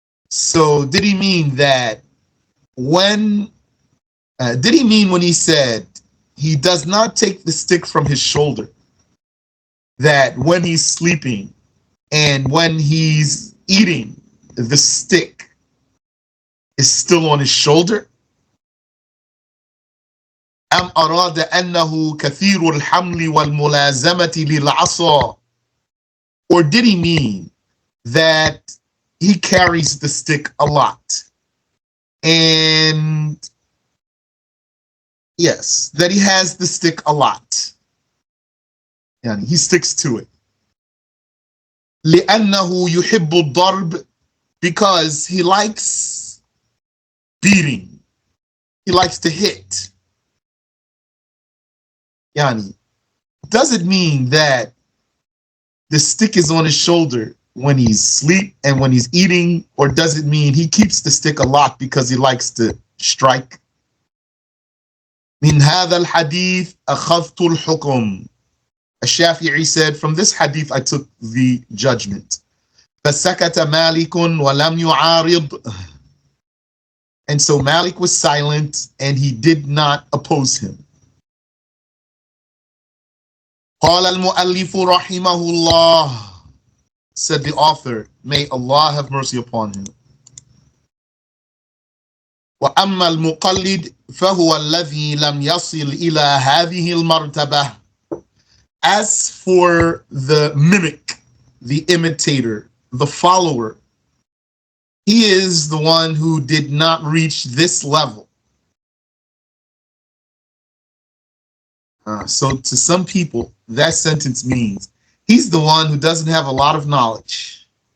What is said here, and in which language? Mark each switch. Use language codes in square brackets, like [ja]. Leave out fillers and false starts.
[en] So did he mean that when he said he does not take the stick from his shoulder, that when he's sleeping and when he's eating, the stick is still on his shoulder? [ar] أم أراد أنه كثير الحمل والملازمة للعصا? [en] Or did he mean that he carries the stick a lot? And yes, that he has the stick a lot. And he sticks to it. [ar] لأنه يحب الضرب, [en] because he likes beating. He likes to hit. Yani, does it mean that the stick is on his shoulder when he's asleep and when he's eating, or does it mean he keeps the stick a lot because he likes to strike? [ar] من هذا الحديث أخذت الحكم. [en] Ash-SharH said, from this hadith I took the judgment. [ar] فسكت مالك ولم يعارض. [en] And so Malik was silent and he did not oppose him. [ar] قال المؤلف رحمه الله, [en] said the author, may Allah have mercy upon him. [ar] وأما المقلد فهو الذي لم يصل إلى هذه المرتبة. [en] As for the mimic, the imitator, the follower, he is the one who did not reach this level. So to some people, that sentence means he's the one who doesn't have a lot of knowledge.